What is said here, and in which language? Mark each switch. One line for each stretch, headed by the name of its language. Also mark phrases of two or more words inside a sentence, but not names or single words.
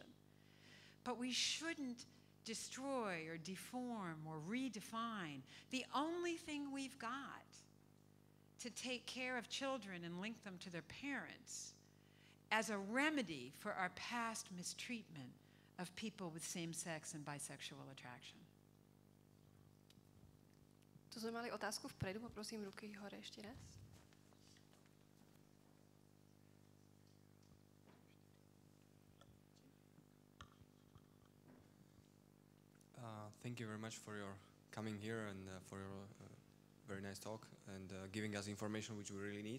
English: But we shouldn't destroy or deform or redefine the only thing we've got to take care of children and link them to their parents as a remedy for our past mistreatment of people with same-sex and bisexual attraction.
Slovak: Tu sme mali otázku vpredu, poprosím ruky hore ešte raz.
English: Thank you very much for your coming here and for your very nice talk and giving us information which we really need.